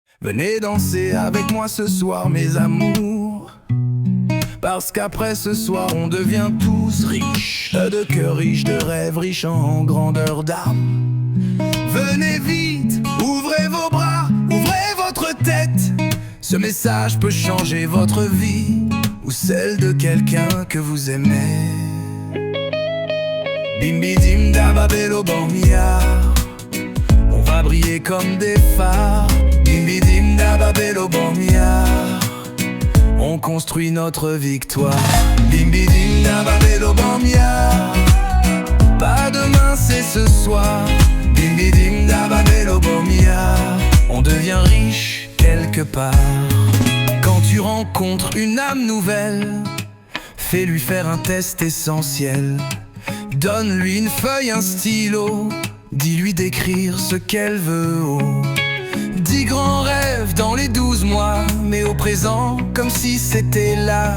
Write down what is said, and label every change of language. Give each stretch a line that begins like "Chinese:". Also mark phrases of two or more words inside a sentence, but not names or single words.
French: Venez danser avec moi ce soir mes amours, parce qu'après ce soir on devient tous riches, de cœur riche, de rêves riches en grandeur d'âme. Venez vite, ouvrez vos bras, ouvrez votre tête. Ce message peut changer votre vie ou celle de quelqu'un que vous aimez. Bimbi dim dababelo bamia, on va briller comme des phares. Bimbi dim dababelo bamia, on construit notre victoire. Bimbi dim dababelo bamia, pas demain c'est ce soir. Bimbi dim dababelo bamia, on devient riche quelque part. Quand tu rencontres une âme nouvelle, fais-lui faire un test essentiel. Donne-lui une feuille, un stylo, dis-lui d'écrire ce qu'elle veut. Oh. 10 grands rêves dans les 12 mois, mais au présent, comme si c'était là.